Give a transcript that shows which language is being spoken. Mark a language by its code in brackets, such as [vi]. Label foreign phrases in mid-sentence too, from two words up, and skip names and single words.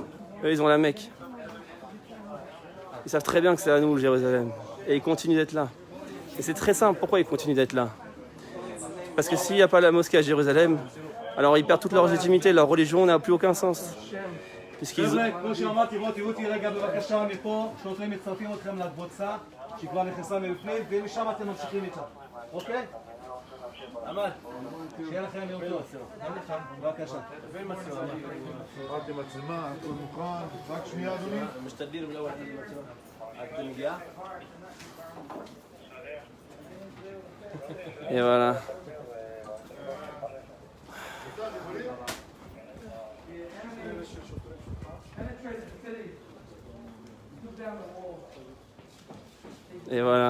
[fr] Eux, ils ont la Mecque. Ils savent très bien que c'est à nous, le Jérusalem. Et ils continuent d'être là. Et c'est très simple. Pourquoi ils continuent d'être là? Parce que s'il n'y a pas la mosquée à Jérusalem, alors ils perdent toute leur légitimité. Leur religion n'a plus aucun sens. puisqu'ils... [he] כמו שאמרתי, בואו תראו אותי רגע בבקשה מפה, שוטרים מצטרפים אתכם לקבוצה שכבר נכנסה מלפני, ומשם אתם ממשיכים איתה, אוקיי? עמד, שיהיה לכם יום טוב, בבקשה. רק למצלמה, הכל מוכן, רק שנייה אדוני. משתדלים לא עד נגיעה. [fr] Et voilà. Et voilà.